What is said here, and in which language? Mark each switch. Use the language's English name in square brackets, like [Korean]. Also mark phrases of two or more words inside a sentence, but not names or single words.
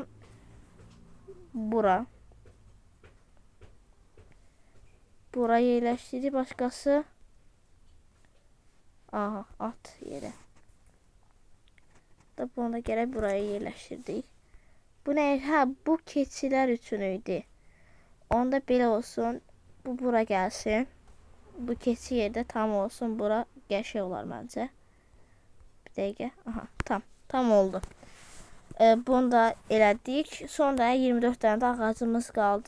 [Turkish] Bura. Buraya yerleştirdi. Başkası. Aha, at yere. Da bunu da gerek buraya yerleştirdik. [Azerbaijani] Bu ne? Ha, bu keçilər üçün idi. Onda belə olsun. Bu bura gəlsin. Bu keçi yerdə tam olsun. Bura qəşəng olar məncə. Bir dəqiqə. Aha, tam oldu. Bunu da elədik. [Turkish] Sonra 24 tane de ağacımız kaldı.